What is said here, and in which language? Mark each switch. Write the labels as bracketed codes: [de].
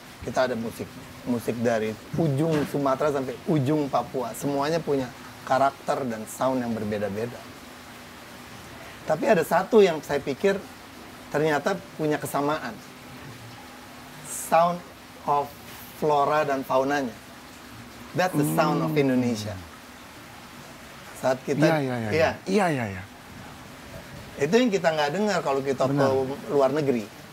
[id] Kita ada musik dari ujung Sumatera sampai ujung Papua. Semuanya punya karakter dan sound yang berbeda-beda. Tapi ada satu yang saya pikir ternyata punya kesamaan. Sound of flora dan faunanya. [en] That's the sound of Indonesia. [id] Saat kita, Iya. itu yang kita nggak dengar kalau kita ke luar negeri.